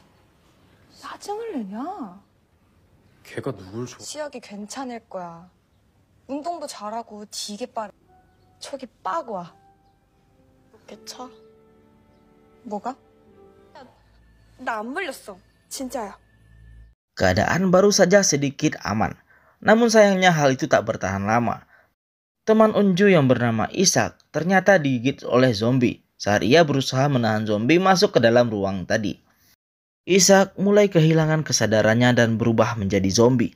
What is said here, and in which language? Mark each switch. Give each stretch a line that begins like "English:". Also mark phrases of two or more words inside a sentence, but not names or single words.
Korean: 짜증을 내냐? 걔가 누굴 좋아? 시혁이 괜찮을 거야. 운동도 잘하고 되게 빠르. 촉이 빡 와. 개차? 뭐가? 나 안 물렸어. 진짜야.
Indonesian: Keadaan baru saja sedikit aman. Namun sayangnya hal itu tak bertahan lama. Teman Unju yang bernama Ishak ternyata digigit oleh zombie saat ia berusaha menahan zombie masuk ke dalam ruang tadi. Ishak mulai kehilangan kesadarannya dan berubah menjadi zombie.